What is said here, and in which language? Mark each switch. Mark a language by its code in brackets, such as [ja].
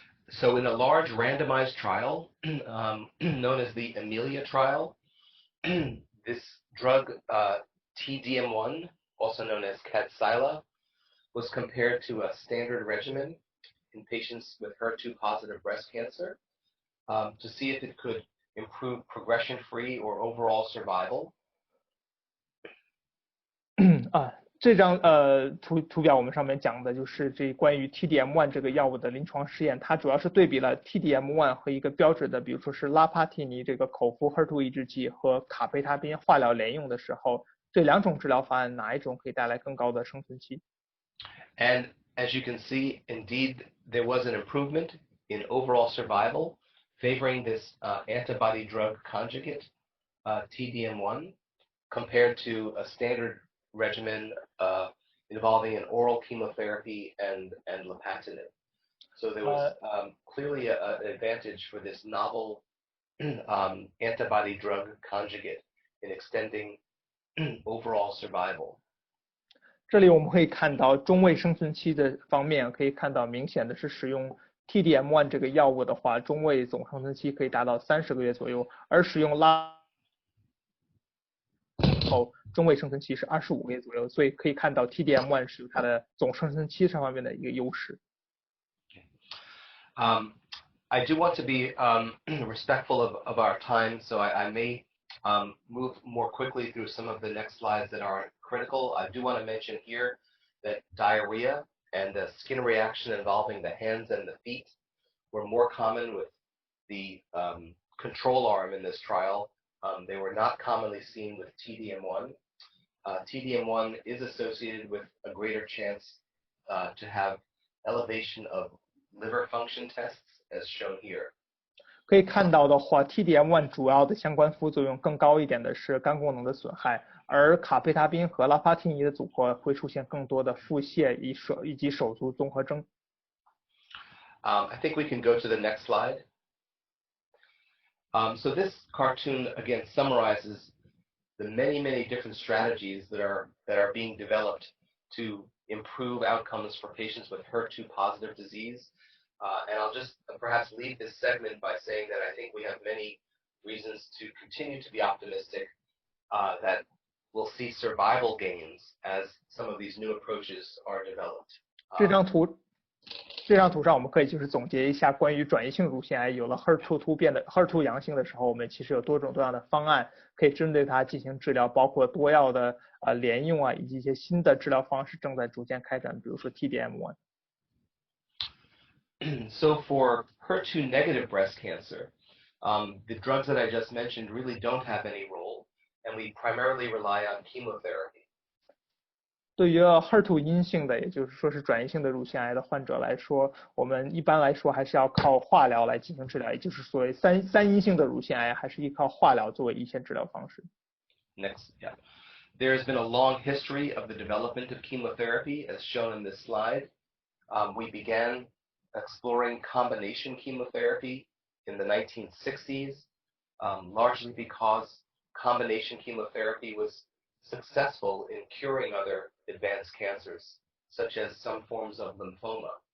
[en] So in a large randomized trial known as the Amelia Trial, this drug TDM1, also known as Kadcyla, was compared to a standard regimen in patients with HER2 positive breast cancer to see if it could improve progression-free or overall survival. [zh] 这张图表我们上面讲的就是这关于 TDM1 这个药物的临床试验，它主要是对比了 TDM1 和一个标准的，比如说是拉帕替尼这个口服 HER2 抑制剂和卡贝他滨化疗联用的时候，这两种治疗方案哪一种可以带来更高的生存期？ [en] And as you can see, indeed, there was an improvement in overall survival favoring this antibody-drug conjugate, TDM1, compared to a standard regimen involving an oral chemotherapy and lapatinib. So there was clearly an advantage for this novel antibody-drug conjugate in extending overall survival. [zh] 这里我们可以看到中位生存期的方面，可以看到明显的是使用 TDM1 这个药物的话，中位总生存期可以达到30个月左右，而使用后中位生存期是25个月左右，所以可以看到 TDM1 是它的总生存期上方面的一个优势。 [en] I do want to be respectful of our time, so I may move more quickly through some of the next slides that are critical. I do want to mention here that diarrhea and the skin reaction involving the hands and the feet were more common with the control arm in this trial. They were not commonly seen with TDM1. TDM1 is associated with a greater chance to have elevation of liver function tests, as shown here. [zh] 可以看到的话 ，TDM1 主要的相关副作用更高一点的是肝功能的损害，而卡贝他滨和拉帕替尼的组合会出现更多的腹泻以及手足综合征。 [en] I think we can go to the next slide. So this cartoon again summarizes the many different strategies that are being developed to improve outcomes for patients with HER2 positive disease. And I'll just perhaps leave this segment by saying that I think we have many reasons to continue to be optimistic that we'll see survival gains as some of these new approaches are developed. [zh] 这张图上我们可以就是总结一下关于转移性乳腺癌有了 HER2 突变的 HER2 阳性的时候，我们其实有多种多样的方案可以针对它进行治疗，包括多药的联用以及一些新的治疗方式正在逐渐开展，比如说 TDM1。 [en] So for HER2 negative breast cancer, the drugs that I just mentioned really don't have any role, and we primarily rely on chemotherapy. [zh] 对于HER2 阴性的，也就是说是转移性的乳腺癌的患者来说，我们一般来说还是要靠化疗来进行治疗，也就是所谓三阴性的乳腺癌还是依靠化疗作为一线治疗方式。 [en] Next, yeah. There has been a long history of the development of chemotherapy, as shown in this slide. We began exploring combination chemotherapy in the 1960s, largely because combination chemotherapy was successful in curing other advanced cancers, such as some forms of lymphoma.